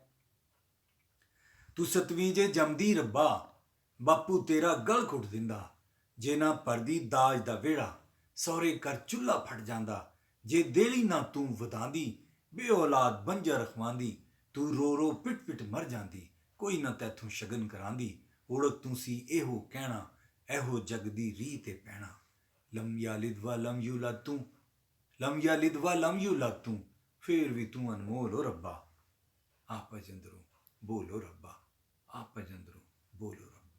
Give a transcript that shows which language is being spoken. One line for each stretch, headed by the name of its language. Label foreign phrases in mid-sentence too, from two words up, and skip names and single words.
Punjabi: تو ستویں جے جمدی ربا، باپو تیرا گل گھٹ دیندا، جے نہ بھردی داج دا ویہڑا، سوہرے کر چلہا پھٹ جاندا. جے دیلی نہ تو ودھاندی، بے اولاد بنجر رکھواندی، تو رو رو پٹ پٹ مر جاندی، کوئی نہ تیتھوں شگن کراندی. اوڑک تو سی ایہو کہنا، ایہو جگ دی ری تے پینا.
Arabic: لم يلد ولم يولد
Punjabi: تو,
Arabic: لم يلد ولم يولد
Punjabi: تو، پھر بھی تو انمول ہو ربا، آپ جندروں بولو ربا، آپ جندروں بولو ربا.